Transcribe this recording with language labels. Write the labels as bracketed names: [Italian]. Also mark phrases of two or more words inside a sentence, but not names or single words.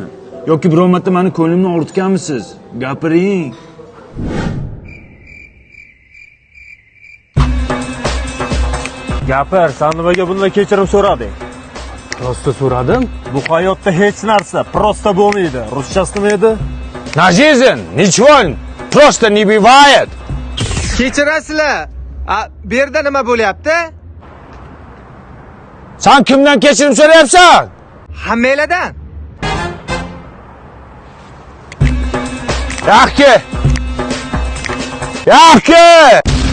[Uzbek] Yoki biror marta meni ko'nglimni og'ritganmisiz? Gapiring. Gapir, sen nimaga bundan kechirim so'rading? Prosta so'radim. Bu hayotda hech narsa prosta bo'lmaydi. Ruschasi nima edi? [Russian] На жизнь ничего просто не бывает. [Uzbek] Kechirasizlar. Bu yerda nima bo'lyapti? Sen kimdan kechirim so'rayapsan? Hammanglardan. Yaxshi. Yaxshi.